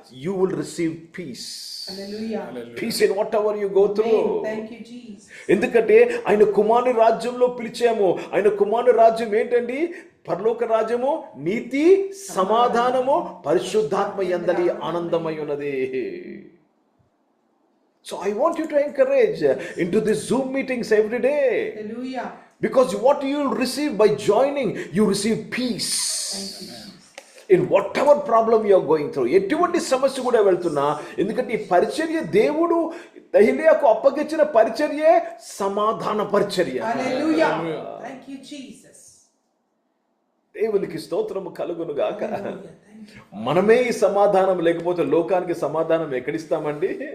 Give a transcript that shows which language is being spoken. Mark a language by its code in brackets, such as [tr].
[en] You will receive peace. Peace in whatever you go through. [te] ఎందుకంటే ఆయన కుమారుని రాజ్యంలో పిలిచాము. ఆయన కుమారుని రాజ్యం ఏంటండి? పరలోక రాజ్యము నీతి, సమాధానము, పరిశుద్ధాత్మ యందలి ఆనందమై ఉన్నది. [en] So I want you to encourage into these Zoom meetings every day. Hallelujah. Because what you will receive by joining, you receive peace. In whatever problem you are going through. [te] ఎటువంటి సమస్య కూడా వెళ్తున్నా, ఎందుకంటే ఈ పరిచర్య దేవుడు తెహెలియాకు అప్పగించిన పరిచర్యే సమాధాన పరిచర్య. [en] Hallelujah. Thank you Jesus. [te] దేవునికి స్తోత్రము కలుగును గాక. మనమే ఈ సమాధానం లేకపోతే లోకానికి సమాధానం ఎక్కడిస్తామండి?